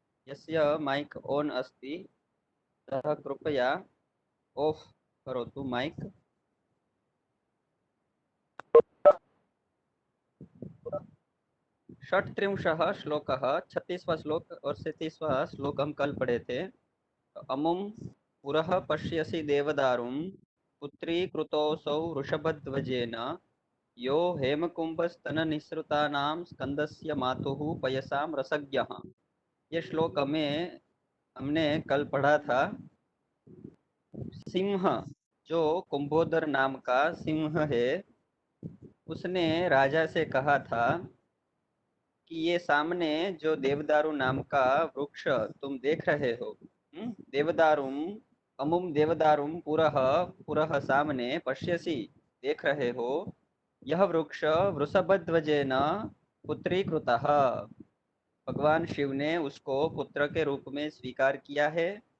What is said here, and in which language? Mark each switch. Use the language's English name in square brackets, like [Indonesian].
[Sanskrit] यस्य mic on अस्ति सः कृपया ऑफ करोतु माइक। षट्त्रिंशः श्लोकः, [Hindi] 36वां श्लोक और 37वां श्लोक हम कल पढ़े थे। [Sanskrit] अमुं पुरः पश्यसि देवदारुं पुत्रीकृतोऽसौ वृषभध्वजेन यो हेमकुम्भस्तननिःसृतानां स्कन्दस्य मातुः पयसां रसज्ञः। [Hindi] ये श्लोक हमने कल पढ़ा था। सिंह, जो कुंभोदर नाम का सिंह है, उसने राजा से कहा था कि ये सामने जो देवदारू नाम का वृक्ष तुम देख रहे हो, देवदारुम, अमुम देवदारुम पुरः, पुरः सामने, पश्यसि देख रहे हो, यह वृक्ष [Sanskrit] वृषभध्वजेन पुत्रीकृतः, [Hindi] भगवान शिव ने उसको पुत्र के रूप में स्वीकार किया है।